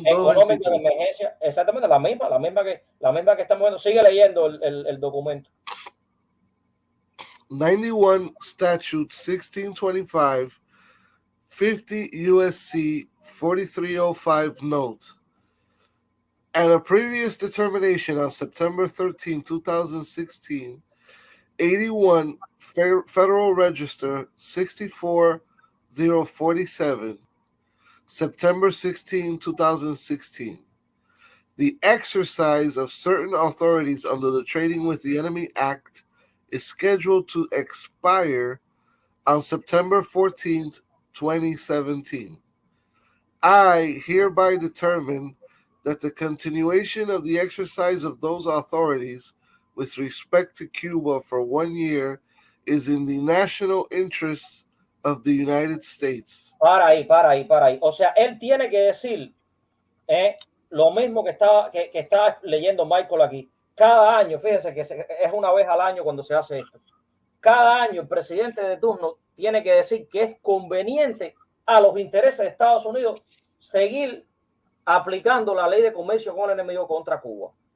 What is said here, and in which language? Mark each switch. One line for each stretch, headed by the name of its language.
Spanish: económico de emergencia, exactamente la misma que estamos viendo. Sigue leyendo el documento.
English: 91 Statute 1625, 50 USC 4305 note, and a previous determination on September 13, 2016, 81 Federal Register 64047, September 16, 2016. The exercise of certain authorities under the Trading with the Enemy Act is scheduled to expire on September 14th, 2017. I hereby determine that the continuation of the exercise of those authorities with respect to Cuba for 1 year is in the national interests of the United States.
Spanish: Para ahí. O sea, él tiene que decir lo mismo que está leyendo Michael aquí. Cada año, fíjense que es una vez al año cuando se hace esto. Cada año el presidente de turno tiene que decir que es conveniente a los intereses de Estados Unidos seguir aplicando la ley de comercio con el enemigo contra Cuba.